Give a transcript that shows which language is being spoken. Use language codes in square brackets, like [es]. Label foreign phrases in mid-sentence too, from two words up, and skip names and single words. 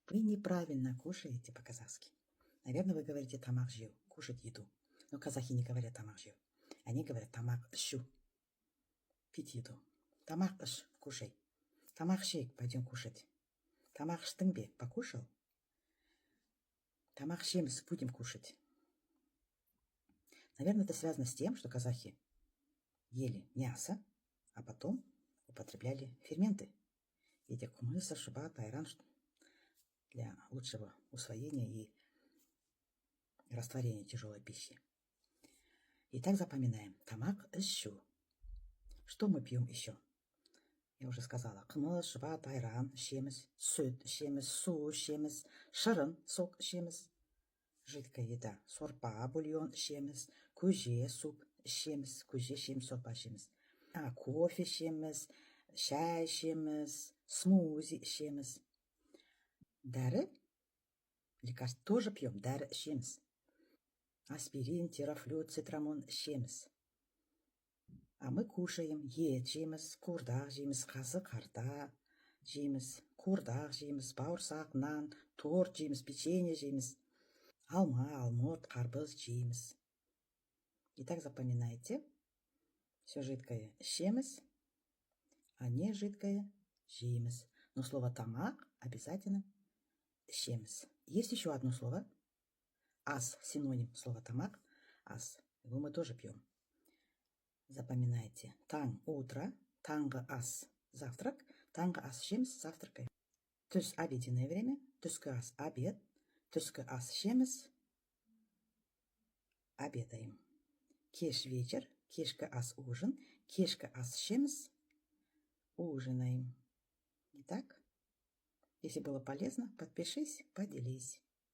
[ru] Вы неправильно кушаете по-казахски. Наверное, вы говорите [kk] тамақ жеу, [ru] кушать еду. Но казахи не говорят [kk] тамақ жеу. [ru] Они говорят [kk] тамақ ішу, [ru] пить еду. [kk] Тамақ іш, кушай. Тамақ ішейік, [ru] пойдем кушать. [kk] Тамақ іштің бе, покушал? Тамақ ішеміз, [ru] будем кушать. Наверное, это связано с тем, что казахи ели мясо, а потом употребляли ферменты. Эти кумыса, шубат, айран для лучшего усвоения и растворения тяжелой пищи. Итак, запоминаем. [kk] Тамақ ішу. [ru] Что мы пьем еще? Я уже сказала. [kk] Кымыз, шубат, айран ішеміз, сүт ішеміз, су ішеміз, шырын, сок ішеміз. [ru] Жидкая еда. [kk] Сорпа, бульон ішеміз, көже, суп ішеміз, көже ішеміз, сорпа ішеміз. Кофе ішеміз, шай ішеміз, смузи ішеміз. Дәрі, [ru] лекарств тоже пьем, [kk] дәрі ішеміз. Аспирин, терафлют, цитрамон ішеміз. [ru] А мы кушаем, [kk] ет жейміз, қуырдақ жейміз, қазы қарта жейміз, қуырдақ жейміз, бауырсақ, нан, торт жейміз, печенье жейміз, алма, алмұрт, қарбыз жейміз. [ru] Итак, запоминайте. Все жидкое ішеміз, а не жидкое жейміз. Но слово тамақ обязательно ішеміз. Есть еще одно слово. Ас, синоним слова тамақ. Ас. Его мы тоже пьем. Запоминайте. [kk] Таң, утро. Таңғы ас, завтрак. Таңғы ас ішеміз, завтракаем. Түс, [ru] обеденное время. [kk] Түскі ас, обед. Түскі ас ішеміз, обедаем. Кеш, вечер. Кешкі ас, ужин. Кешкі ас ішеміз, [ru] ужинаем. Итак, если было полезно, подпишись, поделись.